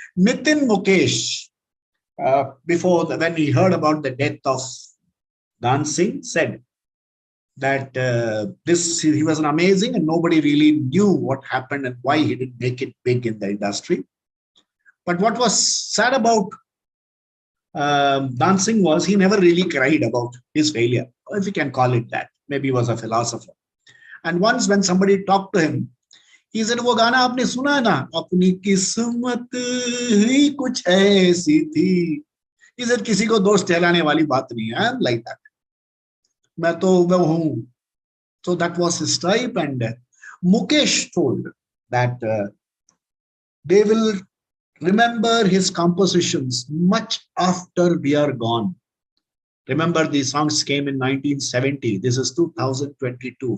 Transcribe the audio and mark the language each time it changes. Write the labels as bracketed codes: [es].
[en] Nitin Mukesh, when he heard about the death of Dan Singh, said that he was an amazing, and nobody really knew what happened and why he didn't make it big in the industry. But what was sad about dancing was he never really cried about his failure, if you can call it that. Maybe he was a philosopher. And once when somebody talked to him, he said, [hi] "वो गाना आपने सुना है ना, अपनी किस्मत ही कुछ ऐसी थी." [en] He said, [hi] "किसी को दोष ठहराने वाली बात नहीं है, [en] I'm like that. [hi] मैं तो वो हूँ." [en] So that was his type. And Mukesh told that they will remember his compositions much after we are gone. Remember, these songs came in 1970. This is 2022.